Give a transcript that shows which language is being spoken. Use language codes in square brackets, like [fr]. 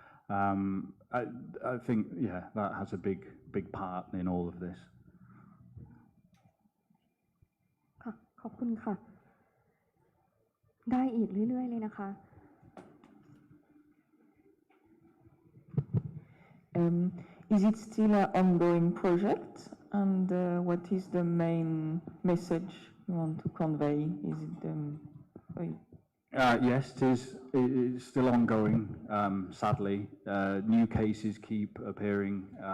[en] I think, yeah, that has a big part in all of this. [th] ค่ะขอบคุณค่ะได้อีกเรื่อยๆเลยนะคะ [en] Is it still an ongoing project? And what is the main message you want to convey? Is it Yes, it is. It's still ongoing, sadly. New cases keep appearing.